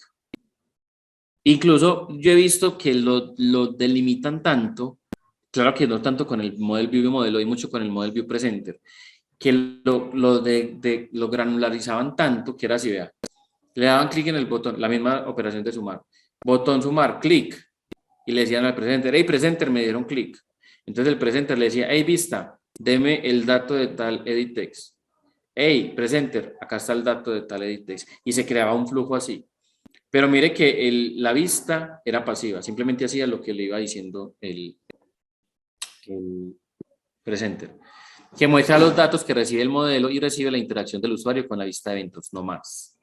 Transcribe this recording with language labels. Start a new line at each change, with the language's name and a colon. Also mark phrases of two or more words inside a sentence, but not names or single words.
Spanish: Incluso yo he visto que lo delimitan tanto, claro que no tanto con el
English: Model View
Spanish: modelo, hay mucho con el
English: Model View Presenter,
Spanish: que lo granularizaban tanto que era así, vea. Le daban clic en el botón, la misma operación de sumar. Botón sumar, clic. Y le decían al presenter,
English: hey presenter,
Spanish: me dieron clic. Entonces el presenter le decía, hey vista, deme el dato de tal
English: edit text. Hey presenter,
Spanish: acá está el dato de tal
English: edit text.
Spanish: Y se creaba un flujo así. Pero mire que la vista era pasiva, simplemente hacía lo que le iba diciendo el presenter, que muestra los datos que recibe el modelo y recibe la interacción del usuario con la vista de eventos, no más.